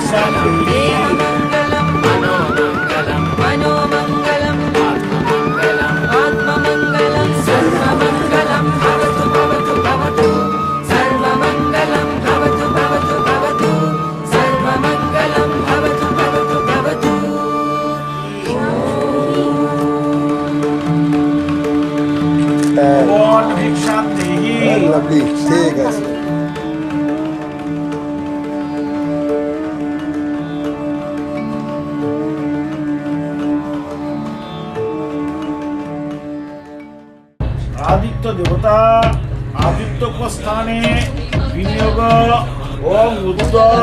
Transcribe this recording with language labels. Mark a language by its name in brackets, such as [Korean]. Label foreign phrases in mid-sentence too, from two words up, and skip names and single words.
[Sanskrit] सर्वमङ्गलं देहमङ्गलं मनोमङ्गलं मनोमङ्गलं आत्ममङ्गलं सर्वमङ्गलं भवतु भवतु भवतु सर्वमङ्गलं भवतु भवतु भवतु सर्वमङ्गलं भवतु भवतु भवतु ভগবান ভিক্ষাং দেহি [Bangla] লাভলি ঠিক আছে [Sanskrit] আদিত্য দেবতা আদিত্য স্থানে বিনিয়োগ ওম উত্তর